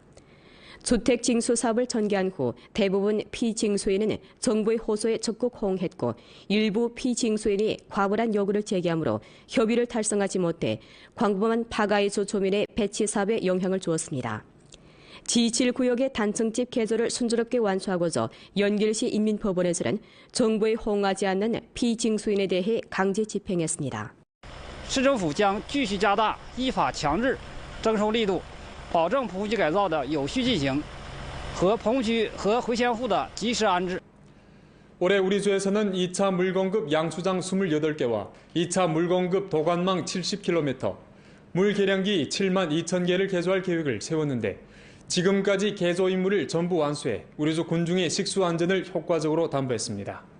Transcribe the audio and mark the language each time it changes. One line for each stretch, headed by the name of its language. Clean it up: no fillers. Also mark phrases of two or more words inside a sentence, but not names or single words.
Korean: 주택 징수 사업을 전개한 후 대부분 피징수인은 정부의 호소에 적극 호응했고 일부 피징수인이 과분한 요구를 제기하므로 협의를 달성하지 못해 광범한 파가이수 조민의 배치 사업에 영향을 주었습니다. G7구역의 단층집 개조를 순조롭게 완수하고자 연길시 인민법원에서는 정부에 호응하지 않는 피징수인에 대해 강제 집행했습니다.
Chinese: 市政府将继续加大依法强制征收力度，保证棚户区改造的有序进行和棚户区和回迁户的及时安置。
Korean: 올해 우리 주에서는 2차 물공급 양수장 28개와 2차 물공급 도관망 70km, 물 계량기 7만 2천 개를 개조할 계획을 세웠는데 지금까지 개조 임무를 전부 완수해 우리주 군중의 식수 안전을 효과적으로 담보했습니다.